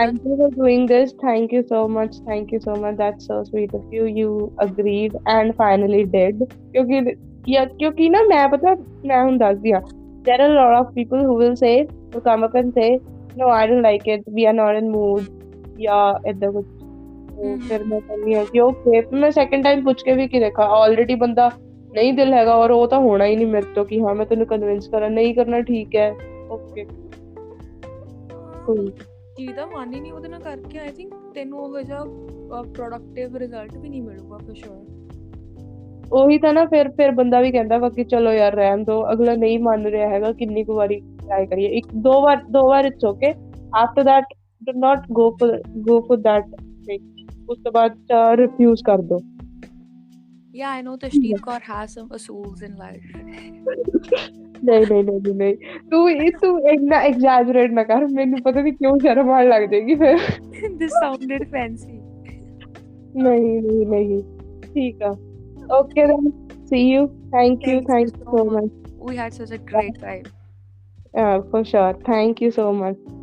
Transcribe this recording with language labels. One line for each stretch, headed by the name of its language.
English: Thank you for doing this. Thank you so much. That's so sweet of you. You agreed and finally did.
Punjabi: ਕਿਉਂਕਿ ਨਾ ਮੈਂ ਹੁਣ ਦੱਸਦੀ ਹਾਂ,
English: there are a lot of people who will say, who come up and say, no, I don't like it, we are not in mood,
Punjabi: ਜਾਂ ਏਦਾਂ ਕੁਛ। ਫਿਰ ਮੈਂ ਕਹਿੰਦੀ ਹਾਂ ਕਿ ਓਕੇ, ਮੈਂ ਸੈਕਿੰਡ ਟਾਈਮ ਪੁੱਛ ਕੇ ਵੀ ਕੀ ਦੇਖਾ, ਆਲਰੇਡੀ ਬੰਦਾ ਨਹੀਂ ਦਿਲ ਹੈਗਾ, ਔਰ ਉਹ ਤਾਂ ਹੋਣਾ ਹੀ ਨਹੀਂ ਮੇਰੇ ਤੋਂ ਕਿ ਹਾਂ ਮੈਂ ਤੈਨੂੰ ਕਨਵਿੰਸ ਕਰਾਂ, ਨਹੀਂ ਕਰਨਾ, ਠੀਕ ਹੈ, ਓਕੇ। ਜਿਹਦਾ ਮਨ ਹੀ ਨਹੀਂ ਉਹਦੇ ਨਾਲ ਕਰਕੇ,
English: I think
Punjabi: ਤੈਨੂੰ ਉਹ ਜਿਹਾ ਪ੍ਰੋਡਕਟਿਵ ਰਿਜ਼ਲਟ ਵੀ ਨਹੀਂ ਮਿਲੂਗਾ ਫॉर ਸ਼ੋਰ। ਉਹੀ ਤਾਂ ਨਾ, ਫਿਰ ਬੰਦਾ ਵੀ ਕਹਿੰਦਾ ਵਾ ਕਿ ਚਲੋ ਯਾਰ ਰਹਿਣ ਦੋ, ਅਗਲਾ ਨਹੀਂ ਮੰਨ ਰਿਹਾ ਹੈਗਾ, ਕਿੰਨੀ ਕੁ ਵਾਰੀ ਟਰਾਈ ਕਰੀਏ, ਦੋ ਵਾਰ
English: it's okay, after that do not go for that thing,
Punjabi: ਉਸ ਤੋਂ ਬਾਅਦ ਰਿਫਿਊਜ਼ ਕਰ ਦੋ।
English: Yeah, I know Tashneet Kaur has some assuls in life.
Punjabi: ਨਹੀਂ, ਤੂੰ ਇੰਨਾ ਐਗਜ਼ੈਜਰੇਟ ਨਾ ਕਰ, ਮੈਨੂੰ ਪਤਾ ਨਹੀਂ ਕਿਉਂ ਸ਼ਰਮ ਆਉਣ ਲੱਗ ਜਾਏਗੀ ਫਿਰ।
English: This sounded fancy.
Punjabi: ਨਹੀਂ, ਠੀਕ ਆ,
English: okay then, see you. Thank you so much. We had such a great time. For sure, thank you so much.